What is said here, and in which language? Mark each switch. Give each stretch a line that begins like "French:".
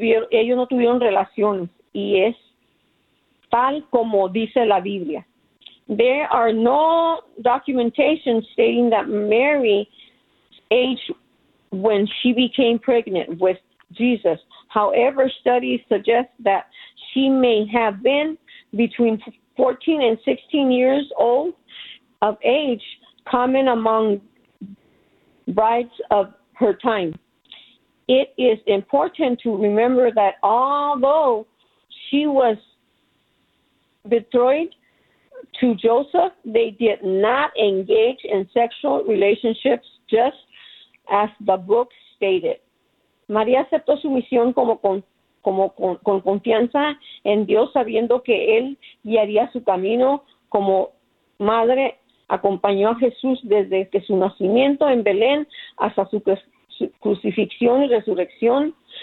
Spanish: Ellos no tuvieron relaciones, y es tal como dice la Biblia.
English: There are no documentation stating that Mary's age when she became pregnant with Jesus. However, studies suggest that she may have been between 14 and 16 years old of age, common among brides of her time. It is important to remember that although she was betrothed to Joseph, they did not engage in sexual relationships, just as the book stated.
Spanish: María aceptó su misión con confianza en Dios, sabiendo que él guiaría su camino como madre. Acompañó a Jesús desde que su nacimiento en Belén hasta su crucifixión y resurrección.